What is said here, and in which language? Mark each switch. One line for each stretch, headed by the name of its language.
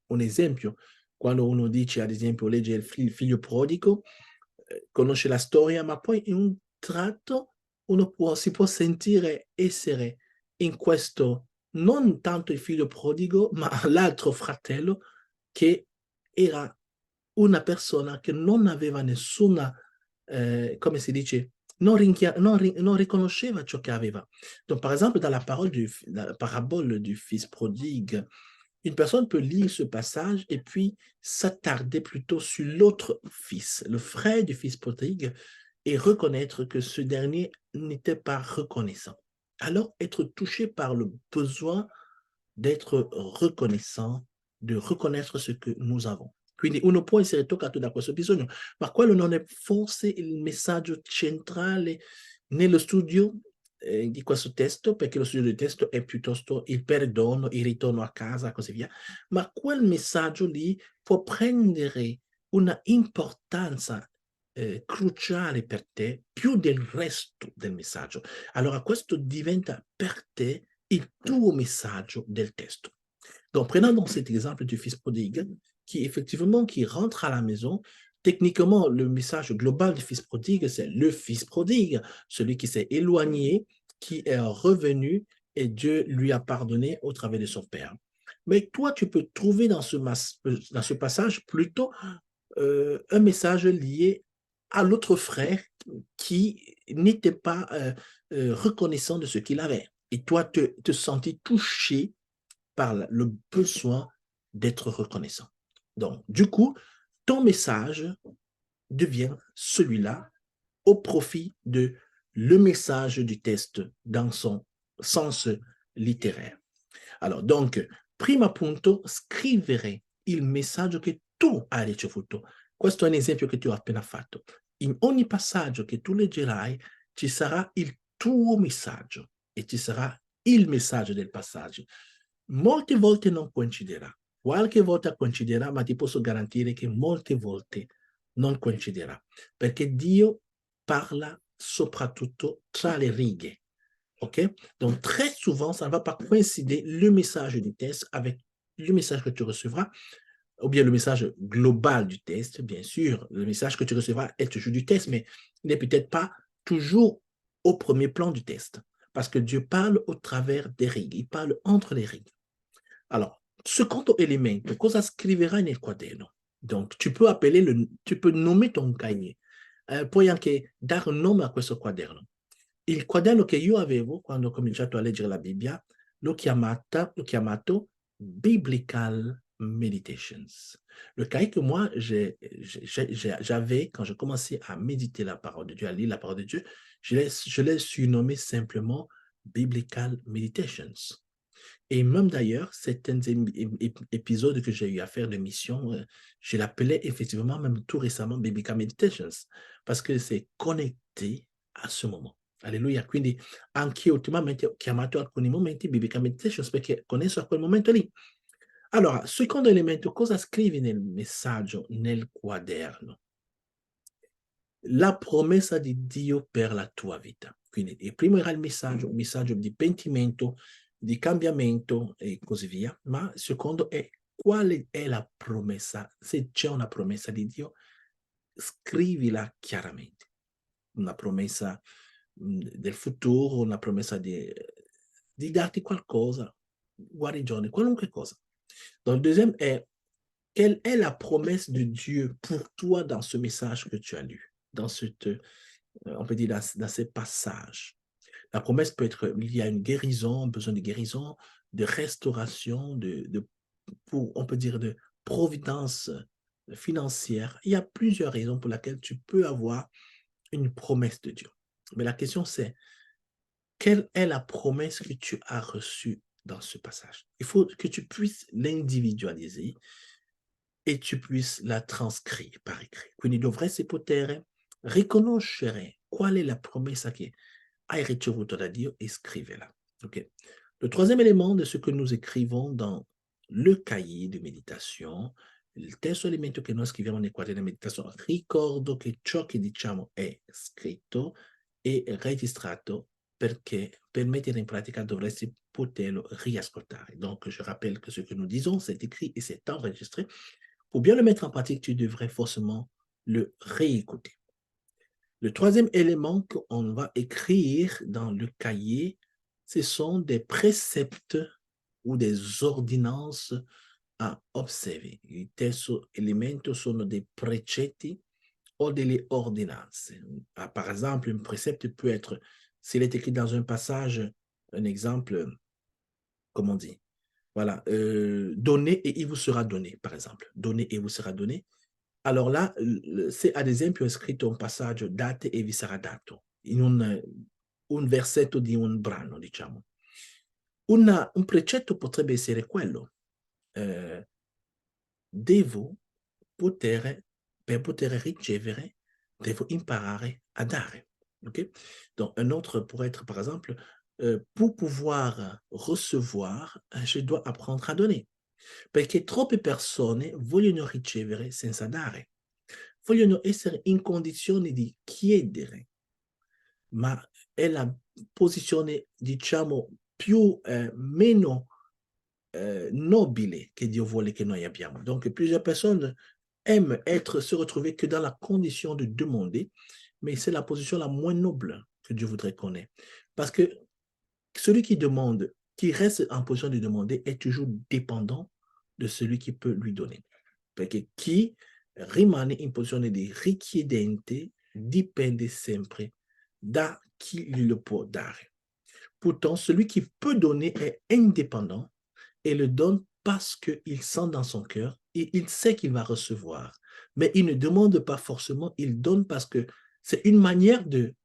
Italian: Un esempio, quando uno dice, ad esempio, legge il figlio prodigo, conosce la storia, ma poi in un tratto si può sentire essere in questo, non tanto il figlio prodigo, ma l'altro fratello che era una persona che non aveva nessuna, come si dice, non riconosceva ciò che aveva.
French: Donc, par exemple, dans la parabole du fils prodigue, une personne peut lire ce passage et puis s'attarder plutôt sur l'autre fils, le frère du fils prodigue, et reconnaître que ce dernier n'était pas reconnaissant. Alors, être touché par le besoin d'être reconnaissant, de reconnaître ce che nous avons.
Italian: Quindi uno può essere toccato da questo bisogno, ma quello non è forse il messaggio centrale nello studio di questo testo, perché lo studio del testo è piuttosto il perdono, il ritorno a casa e così via, ma quel messaggio lì può prendere una importanza cruciale per te più del resto del messaggio. Allora questo diventa per te il tuo messaggio del testo.
French: Donc, prenons donc cet exemple du fils prodigue qui rentre à la maison. Techniquement, le message global du fils prodigue, c'est le fils prodigue, celui qui s'est éloigné, qui est revenu et Dieu lui a pardonné au travers de son Père. Mais toi, tu peux trouver dans ce passage plutôt un message lié à l'autre frère qui n'était pas reconnaissant de ce qu'il avait. Et toi, te sentis touché par le besoin d'être reconnaissant. Donc, du coup, ton message devient celui-là au profit de le message du test dans son sens littéraire.
Italian: Allora, donc, primo appunto, scrivere il messaggio che tu hai ricevuto. Questo è un esempio che ti ho appena fatto. In ogni passaggio che tu leggerai ci sarà il tuo messaggio e ci sarà il messaggio del passaggio. Molte volte non coinciderà, qualche volta coinciderà, ma ti posso garantire che molte volte non coinciderà, perché Dio parla soprattutto tra le righe. OK?
French: Donc, très souvent, ça ne va pas coïncider le message du test avec le message que tu recevras, ou bien le message global du test, bien sûr. Le message que tu recevras est toujours du test, mais il n'est peut-être pas toujours au premier plan du test, parce que Dieu parle au travers des rigues, il parle entre les rigues.
Italian: Alors, secondo elemento, cosa scriverai nel quaderno?
French: Donc, tu peux nommer ton cahier,
Italian: puoi anche dare un nome a questo quaderno. Il quaderno che io avevo quando ho cominciato a leggere la Bibbia l'ho chiamato Biblical Meditations.
French: Le cahier que moi j'avais quand je commençais à méditer la parole de Dieu, à lire la parole de Dieu, je l'ai surnommé simplement Biblical Meditations. Et même d'ailleurs, certains épisodes que j'ai eu à faire de mission, je l'appelais effectivement, même tout récemment, Biblical Meditations, parce que c'est connecté a ce moment. Alleluia.
Italian: Quindi anch'io ultimamente ho chiamato alcuni momenti Biblical Meditations perché connesso a quel momento lì. Allora, secondo elemento, cosa scrivi nel messaggio, nel quaderno? La promessa di Dio per la tua vita. Quindi il primo era il messaggio di pentimento, di cambiamento e così via, ma il secondo è quale è la promessa. Se c'è una promessa di Dio, scrivila chiaramente. Una promessa del futuro, una promessa di darti qualcosa, guarigione, qualunque cosa.
French: Donc, le deuxième est, quelle est la promesse de Dieu pour toi dans ce message que tu as lu, dans cette, on peut dire, dans ces passages. La promesse peut être liée à une guérison, besoin de guérison, de restauration, pour, on peut dire, de providence financière. Il y a plusieurs raisons pour lesquelles tu peux avoir une promesse de Dieu. Mais la question c'est, quelle est la promesse que tu as reçue dans ce passage? Il faut que tu puisses l'individualiser e tu puisses la trascrire par écrit.
Italian: Quindi dovresti poter riconoscere qual è la promessa che hai ricevuto da Dio e scriverla. Okay?
French: Le troisième élément de ce que nous écrivons dans le cahier de méditation,
Italian: il terzo elemento che noi scriviamo nel quaderno di meditazione, ricordo che ciò che diciamo è scritto e registrato perché per mettere in pratica dovresti poterlo riascoltare.
French: Donc, je rappelle que ce que nous disons, c'est écrit et c'est enregistré. Pour bien le mettre en pratique, tu devrais forcément le réécouter. Le troisième élément qu'on va écrire dans le cahier, ce sont des préceptes ou des ordinances a osserver.
Italian: Il terzo elemento sono dei precetti o delle ordinanze.
French: Ah, par exemple, un précepte peut être, s'il est écrit dans un passage, un exemple, comment on dit, voilà, donnez et il vous sera donné, par exemple. Donnez et vous sera donné.
Italian: Alors là, se ad esempio è scritto un passaggio, date e vi sarà dato, in un versetto di un brano, diciamo. Un precetto potrebbe essere quello, devo poter, per poter ricevere, devo imparare a dare. Okay?
French: Donc, un autre pourrait être, par exemple, pour pouvoir recevoir, je dois apprendre a donner.
Italian: Perché troppe persone vogliono ricevere senza dare. Vogliono essere in condizione di chiedere, ma è la posizione, diciamo, più, meno nobile che Dio vuole che noi abbiamo.
French: Donc, plusieurs personnes aiment se retrouver que dans la condition de demander, mais c'est la position la moins noble que Dieu voudrait qu'on ait. Parce que celui qui demande, qui reste en position de demander, est toujours dépendant de celui qui peut lui donner.
Italian: Perché chi rimane in posizione di richiedente dipende sempre da chi glielo può dare.
French: Pourtant, celui qui peut donner est indépendant et le donne parce qu'il sent dans son cœur et il sait qu'il va recevoir. Mais il ne demande pas forcément, il donne parce que c'est une manière de